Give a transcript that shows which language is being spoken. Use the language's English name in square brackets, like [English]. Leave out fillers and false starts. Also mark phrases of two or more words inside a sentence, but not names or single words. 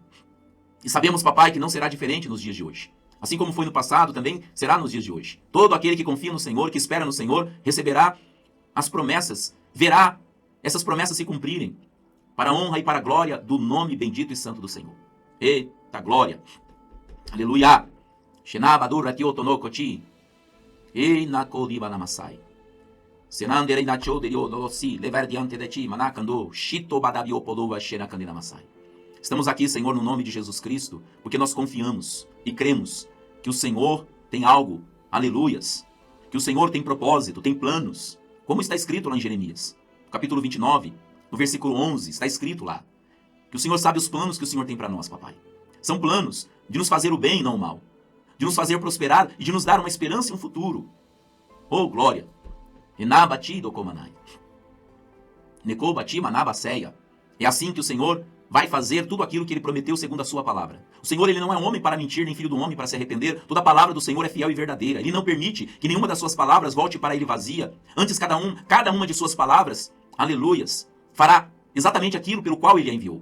[Portuguese] E sabemos, papai, que não será diferente nos dias de hoje. Assim como foi no passado, também será nos dias de hoje. Todo aquele que confia no Senhor, que espera no Senhor, receberá as promessas, verá essas promessas se cumprirem, para a honra e para a glória do nome bendito e santo do Senhor. Eita glória! Aleluia! Shenabadura kiotonokoti. Einakoliba namasai. Senandere inachoderio nolosi, levar diante de ti, manakando, shito badabiopolova shenakaninamasai. Estamos aqui, Senhor, no nome de Jesus Cristo, porque nós confiamos e cremos que o Senhor tem algo, aleluias, que o Senhor tem propósito, tem planos, como está escrito lá em Jeremias, no capítulo 29, no versículo 11, está escrito lá, que o Senhor sabe os planos que o Senhor tem para nós, papai. São planos de nos fazer o bem e não o mal, de nos fazer prosperar e de nos dar uma esperança e um futuro. Oh, glória! Enabati dokomanai. Nekobati manabaseia. É assim que o Senhor vai fazer tudo aquilo que Ele prometeu segundo a sua palavra. O Senhor, Ele não é homem para mentir, nem filho do homem para se arrepender. Toda a palavra do Senhor é fiel e verdadeira. Ele não permite que nenhuma das suas palavras volte para Ele vazia. Antes, cada uma de suas palavras, aleluias, fará exatamente aquilo pelo qual Ele a enviou.